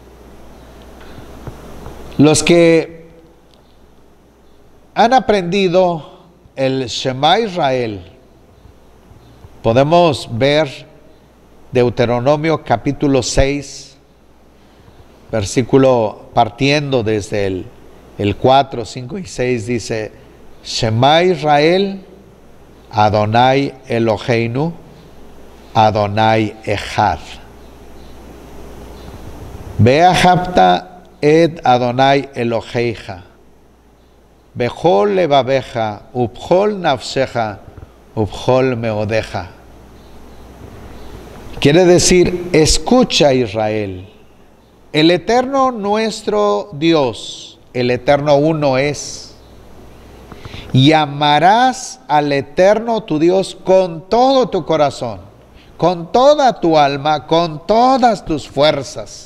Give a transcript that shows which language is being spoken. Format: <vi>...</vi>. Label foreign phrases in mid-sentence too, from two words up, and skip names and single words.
<es>Los que han aprendido el Shema Israel, podemos ver Deuteronomio capítulo 6, versículo partiendo desde el 4, 5 y 6, dice:</es> <he>שמע ישראל אדוני אלוהינו אדוני אחד. ואהבת את אדוני אלוהיך בכל לבבך ובכל נפשך ובכל מאדך.</he> <es>Quiere decir: escucha, Israel, el Eterno nuestro Dios, el Eterno uno es. Y amarás al Eterno tu Dios con todo tu corazón, con toda tu alma, con todas tus fuerzas.</es>